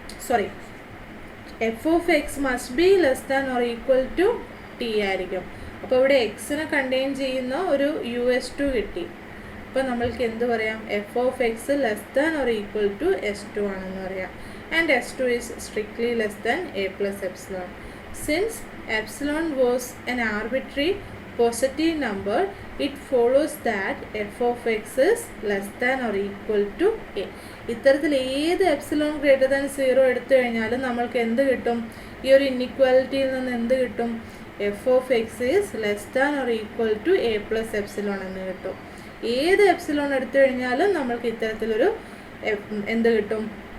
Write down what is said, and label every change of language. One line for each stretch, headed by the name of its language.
English: sorry, f of x must be less than or equal to t
Malayalam: ആയിരിക്കും. അപ്പോൾ ഇവിടെ എക്സിനെ contain ചെയ്യുന്ന ഒരു US2 കിട്ടി. അപ്പോൾ നമ്മൾക്ക് എന്ത് പറയാം?
English: f of x less than or equal to S2
Malayalam: ആണെന്ന് പറയാം.
English: And S2 is strictly less than a plus epsilon. Since epsilon was an arbitrary positive number, it follows that f of x is less than or equal to a.
Malayalam: ഇത്തരത്തിൽ ഏത് epsilon greater than 0 എടുത്തു കഴിഞ്ഞാലും നമ്മൾക്ക് എന്ത് കിട്ടും? ഈ ഒരു ഇൻഇക്വാലിറ്റിയിൽ നിന്ന് എന്ത് കിട്ടും?
English: F of X is less than or equal to A plus epsilon
Malayalam: എന്ന് കിട്ടും. ഏത് എപ്സിലോൺ എടുത്തു കഴിഞ്ഞാലും നമ്മൾക്ക് ഇത്തരത്തിലൊരു എന്ത് കിട്ടും?